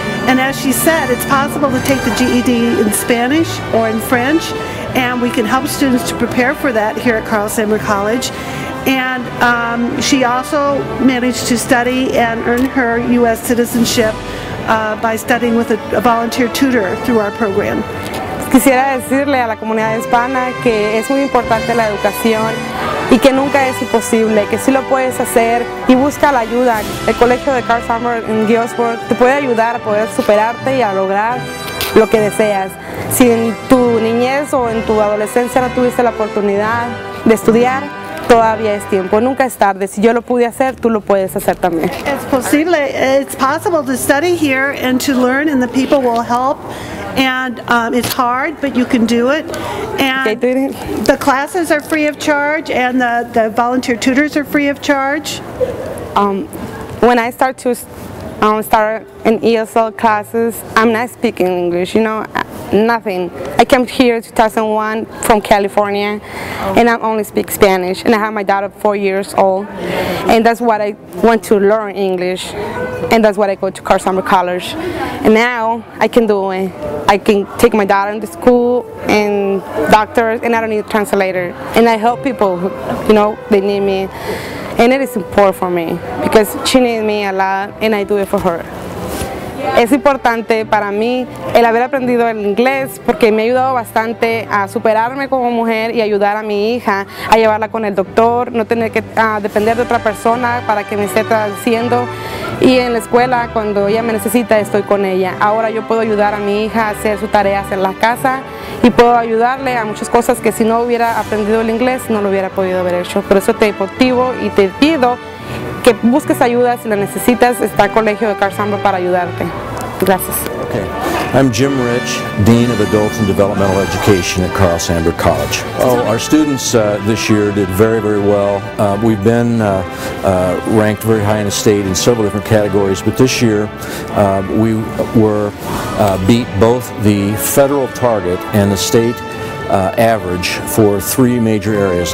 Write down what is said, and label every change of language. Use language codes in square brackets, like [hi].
[en] And as she said, it's possible to take the GED in Spanish or in French, and we can help students to prepare for that here at Sandburg College. And she also managed to study and earn her U.S. citizenship by studying with a volunteer tutor through our program. [es] Quisiera decirle a la comunidad hispana que es muy importante la educación y que nunca es imposible, que sí lo puedes hacer y busca la ayuda. El colegio de Sandburg en Sandburg te puede ayudar a poder superarte y a lograr lo que deseas. Si en tu niñez o en tu adolescencia no tuviste la oportunidad de estudiar, todavía es tiempo, nunca es tarde. Si yo lo pude hacer, tú lo puedes hacer también. [en] It's possible to study here and to learn, and the people will help. And it's hard, but you can do it. And the classes are free of charge, and the volunteer tutors are free of charge. When I start in ESL classes, I'm not speaking English, you know, nothing. I came here in 2001 from California, and I only speak Spanish, and I have my daughter 4 years old, and that's what I want to learn English, and that's what I go to Sandburg College. And now I can do it. I can take my daughter into school and doctors, and I don't need a translator. And I help people who, you know, they need me. And it is important for me because she needs me a lot, and I do it for her. [es] Es importante para mí el haber aprendido el inglés porque me ha ayudado bastante a superarme como mujer y ayudar a mi hija a llevarla con el doctor, no tener que depender de otra persona para que me esté traduciendo, y en la escuela cuando ella me necesita estoy con ella. Ahora yo puedo ayudar a mi hija a hacer sus tareas en la casa y puedo ayudarle a muchas cosas que si no hubiera aprendido el inglés no lo hubiera podido haber hecho. Por eso te motivo y te pido que busques ayuda si la necesitas. Está el colegio de Sandburg para ayudarte. Gracias. [en] Okay. I'm Jim Rich, Dean of Adult and Developmental Education at Sandburg College. Our students this year did very, very well. We've been ranked very high in the state in several different categories, but this year we were beat both the federal target and the state average for 3 major areas.